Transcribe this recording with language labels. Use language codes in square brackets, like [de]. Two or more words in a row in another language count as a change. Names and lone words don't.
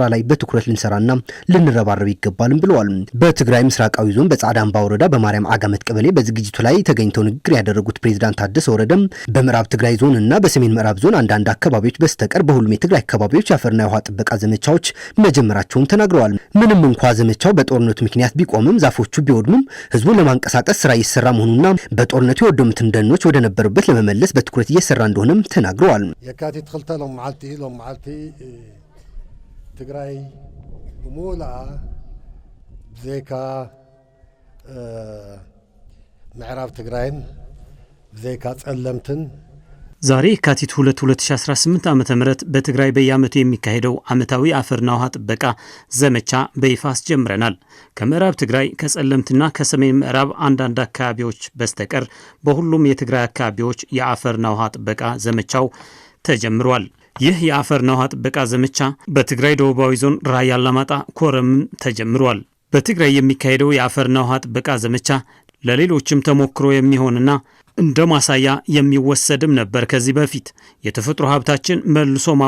[am] ላይ በትኩረት ልንሰራና ልንረባረብ ይገባልም ብለዋል። በትግራይ ምስራቃዊ ዞን በጻዕዳ አምባ ወረዳ በማርያም አጋመት ቀበሌ በዝግጅቱ ላይ ተገኝተው ንግግር ያደረጉት ፕሬዝዳንት ታደሰ ወረደ በምዕራብ ትግራይ ዞን እና በሰሜን ምዕራብ ዞን አንዳንድ አካባቢዎች በስተቀር በሁሉም የትግራይ አካባቢዎች የአፈርና የውሃ ጥበቃ ዘመቻዎች መጀመራቸውን ተናግረዋል። ምንም እንኳ ዘመቻው በጦርነቱ ምክንያት ቢቆምም ዛፎቹ ቢወድሙም ህዝቡን ለማንቀሳቀስ ስራ እየሰራ መሆኑና በጦርነቱ የወደሙትን ደኖች ወደ ነበሩበት ለመመለስ በትኩረት እየሰራ እንደሆነም ተናግረዋል። [ti] የካቲት 2 ሎም መዓልቲ ትግራይ ሙላ ብዘይካ ምዕራብ ትግራይን ብዘይካ ጸለምትን [am] ዛሬ የካቲት 2 2018 ዓ.ም በትግራይ በየዓመቱ የሚካሄደው ዓመታዊ አፈርና ውሃ ጥበቃ ዘመቻ በይፋ አስጀምረናል። ከምዕራብ ትግራይ ከጸለምትና ከሰሜን ምዕራብ አንዳንድ አካባቢዎች በስተቀር በሁሉም የትግራይ አካባቢዎች የአፈርና ውሃ ጥበቃ ዘመቻው ተጀምሯል። ይህ የአፈርና ውሃ ጥበቃ ዘመቻ በትግራይ ደቡባዊ ዞን ራያ አላማጣ ኮረምም ተጀምሯል። በትግራይ የሚካሄደው የአፈርና ውሃ ጥበቃ ዘመቻ ለሌሎችም ተሞክሮ የሚሆንና እንደ ማሳያ የሚወሰድም ነበር። ከዚህ በፊት የተፈጥሮ ሀብታችን መልሶ